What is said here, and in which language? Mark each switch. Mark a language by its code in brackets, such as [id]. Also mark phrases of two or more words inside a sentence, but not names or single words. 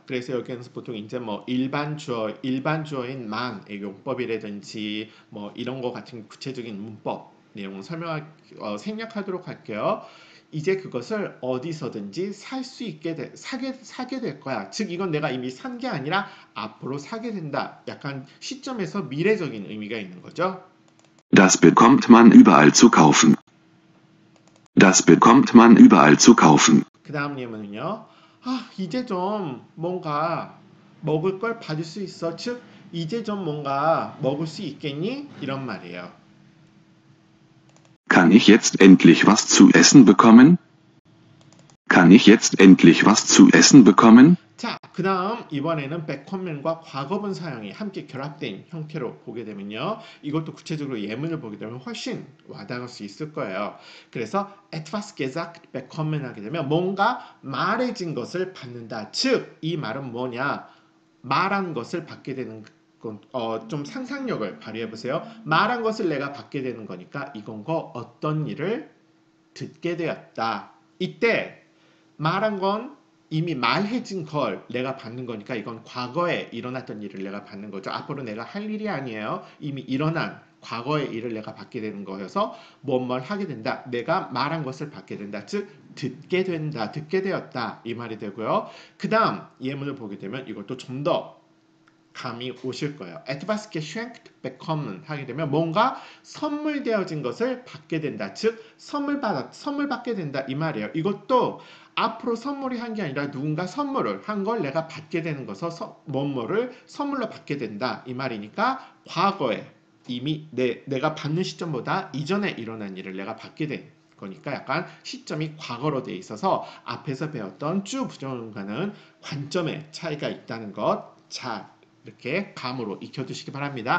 [ko] 그래서 여기에서 보통 이제 뭐 일반 주어인 만의 용법이라든지 뭐 이런 거 같은 구체적인 문법 내용을 생략하도록 할게요. 이제 그것을 어디서든지 살 수 있게 사게 될 거야. 즉 이건 내가 이미 산 게 아니라 앞으로 사게 된다. 약간 시점에서 미래적인 의미가 있는 거죠. [de] Das bekommt man überall zu kaufen. Das bekommt man überall zu kaufen. [ko] 그 다음 예문은요. 이제 좀 뭔가 먹을 걸 받을 수 있어. 즉 이제 좀 뭔가 먹을 수 있겠니? 이런 말이에요. [de] Kann ich jetzt endlich was zu essen bekommen? Kann ich jetzt endlich was zu essen bekommen? [ko] 자, 그 다음 이번에는 become과 과거분 사용이 함께 결합된 형태로 보게 되면요. 이것도 구체적으로 예문을 보게 되면 훨씬 와닿을 수 있을 거예요. 그래서 [de] etwas gesagt bekommen [ko] 하게 되면 뭔가 말해진 것을 받는다. 즉, 이 말은 뭐냐? 말한 것을 받게 되는 건, 좀 상상력을 발휘해 보세요. 말한 것을 내가 받게 되는 거니까 이건 거 어떤 일을 듣게 되었다. 이때 말한 건 이미 말해진 걸 내가 받는 거니까 이건 과거에 일어났던 일을 내가 받는 거죠. 앞으로 내가 할 일이 아니에요. 이미 일어난 과거의 일을 내가 받게 되는 거여서 뭘 하게 된다. 내가 말한 것을 받게 된다. 즉 듣게 된다. 듣게 되었다. 이 말이 되고요. 그 다음 예문을 보게 되면 이것도 좀 더 감이 오실 거예요. [de] etwas geschenkt bekommen [ko] 하게 되면 뭔가 선물되어진 것을 받게 된다. 즉 선물 받게 된다. 이 말이에요. 이것도 앞으로 선물이 한 게 아니라 누군가 선물을 한 걸 내가 받게 되는 것서 뭐뭐를 선물로 받게 된다. 이 말이니까 과거에 이미 내가 받는 시점보다 이전에 일어난 일을 내가 받게 된 거니까 약간 시점이 과거로 돼 있어서 앞에서 배웠던 주 부정과는 관점의 차이가 있다는 것 잘 이렇게 감으로 익혀두시기 바랍니다.